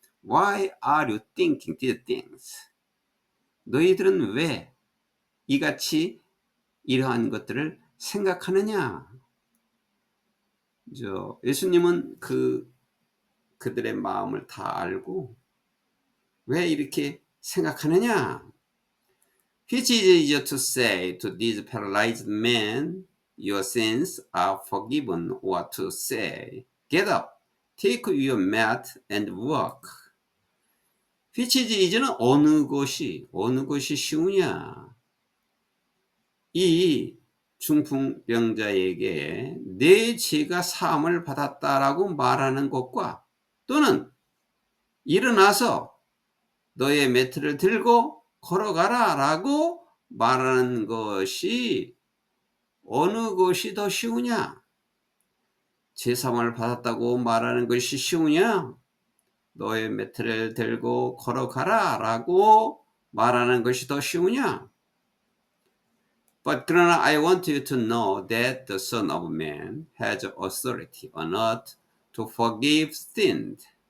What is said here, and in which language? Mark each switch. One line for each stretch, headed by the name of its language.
English: Why are you thinking these things?
Korean: 너희들은 왜 이같이 이러한 것들을 생각하느냐? 예수님은 그들의 마음을 다 알고 왜 이렇게 생각하느냐?
English: Which is easier to say to these paralyzed men, your sins are forgiven, or to say, get up, take your mat and walk. Which is easier
Korean: 는 어느 것이 쉬우냐? 이 중풍병자에게 내 죄가 사함을 받았다라고 말하는 것과, 또는 일어나서 너의 매트를 들고 걸어가라 라고 말하는 것이 어느 것이 더 쉬우냐? 죄사함을 받았다고 말하는 것이 쉬우냐? 너의 매트를 들고 걸어가라 라고 말하는 것이 더 쉬우냐?
English: But
Korean: 그러나
English: I want you to know that the Son of Man has authority on earth to forgive sins.